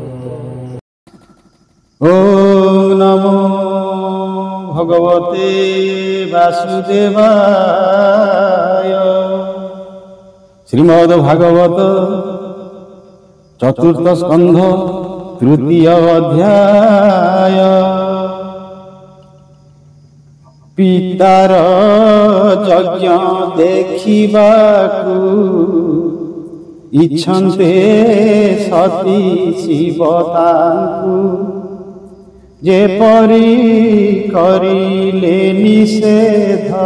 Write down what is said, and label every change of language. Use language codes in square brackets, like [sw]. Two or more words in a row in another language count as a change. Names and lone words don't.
[sa] ওম নমো ভগবতে বাসুদেবায়। [or] ଶ୍ରୀମଦ୍ଭାଗବତ ଚତୁର୍ଥ ସ୍କନ୍ଧ ତୃତୀୟ ଅଧ୍ୟାୟ। ପିତାର ଯଜ୍ଞ ଦେଖିବାକୁ ଇଚ୍ଛନ୍ତେ ସତୀ ଶିବ ତାଙ୍କୁ ଯେପରି କରିଲେ ନିଷେଧ।